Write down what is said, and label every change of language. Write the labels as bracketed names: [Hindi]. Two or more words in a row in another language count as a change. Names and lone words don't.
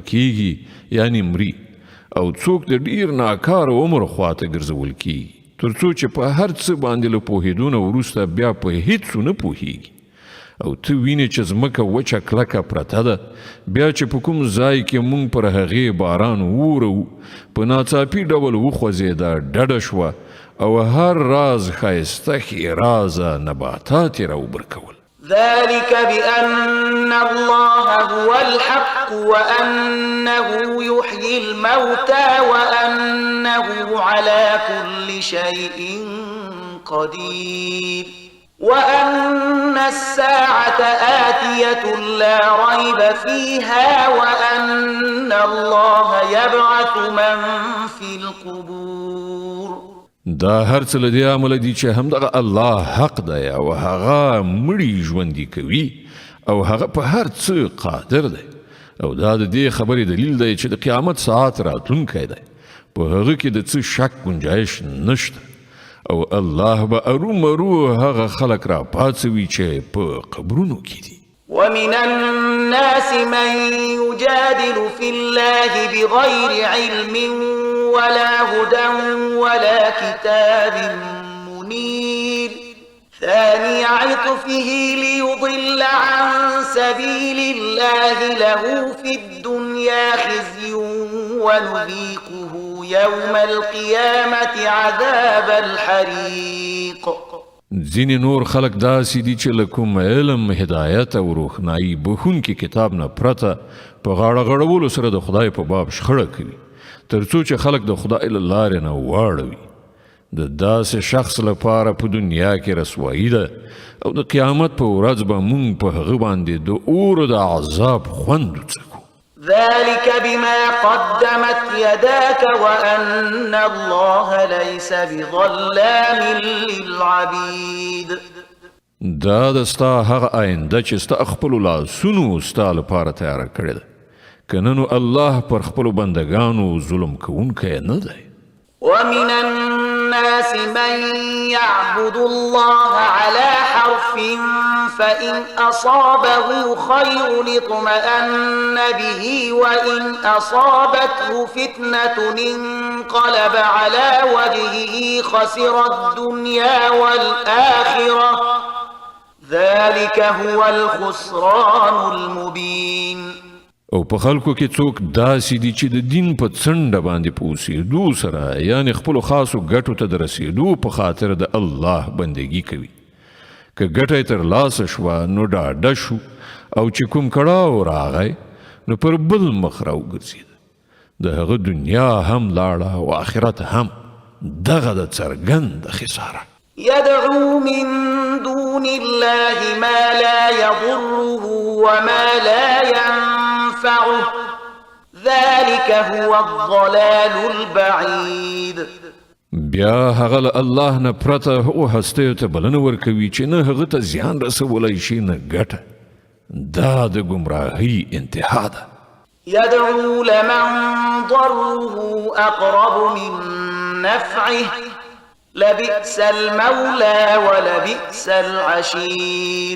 [Pashto] کیږي یعنی مري او څوک د ډیر ناکاره عمر خواته ګرځول کیږي تر څو چې په هر څه باندې له پوهېدو نه وروسته بیا په هیڅ نه پوهیږي او ته وینې چې ځمکه وچه کلکه پرته ده بیا چې په کوم ځای کې مونږ پر هغې باران وورو په ناڅاپي ډول وخوځېده ډډه شوه او هر راز ښایسته ښېرازه نباتات یې راوبرکول. [Arabic] ذلك بأن الله هو الحق وأنه يحيي الموتى وأنه على كل شيء قدير. وأن الساعة آتية لا ريب فيها وأن الله يبعث من في القبور. [Pashto] دا هر څه له دې امله دي چې همدغه الله حق دی او هغه مړي ژوندي کوي او هغه په هر څه قادر دی او دا د دې خبرې دلیل دی چې د قیامت ساعت راتلونکی دی په هغه کې د څه شک گنجایش نشته او الله به ارومرو هغه خلک را پاڅوي چې په قبرونو کې دي. [Arabic] ومن الناس من يجادل في الله بغير علم ولا هدى ولا كتاب منير ثاني عطفه ليضل عن سبيل الله له في الدنيا خزي ونذيقه يوم القيامة عذاب الحريق. [Pashto] ځینې نور خلق داسې دي چې له کوم علم هدایت او روښنایي بخونکي کتاب نه پرته په غاړه غړولو سره د خدای په باب شخړه کوي تر څو چې خلق د خدای له لارې نه واړوي. د داسې شخص لپاره په دنیا کې رسوایي ده او د قیامت په ورځ به مونږ په هغه باندې د اور د عذاب خوند وڅکو. [Arabic] ذلك بما قدمت يداك وأن الله ليس بظلام للعبيد. [Pashto] دا د ستا هغه آینده چې ستا خپلو لاسونو ستا لپاره تیاره کړې ده که نه نو الله پر خپلو بندګانو ظلم کوونکی نه دی. [Arabic] ومن الناس من يعبد الله على حرف فإن أصابه خير اطمأن به وإن أصابته فتنة انقلب على وجهه خسر الدنيا والآخرة ذلك هو الخسران المبين. [Pashto] او په خلکو کې څوک داسې دي چې د دین په څنډه باندې په اوسېدو سره یعنې خپلو خاصو ګټو ته د رسېدو په خاطر د الله بندګي کوي. که ګټه یې ترلاسه شوه نو ډاډه شو او چې کوم کړاو راغی نو پر بل مخ راوګرځېده. د هغه دنیا هم لاړه او آخرت هم. دغه د څرګند خساره. [Arabic] يدعو من دون الله ما لا يضره وما لا ينفعه ذلك هو الضلال البعيد. [Pashto] بیا هغه له الله نه پرته هغو هستیو ته بلنه ورکوي چې نه هغه ته زیان رسولی شي نه ګټه. دا د ګمراهۍ انتها ده. [Arabic] يدعو لمن ضره أقرب من نفعه لبئس المولى ولبئس العشير.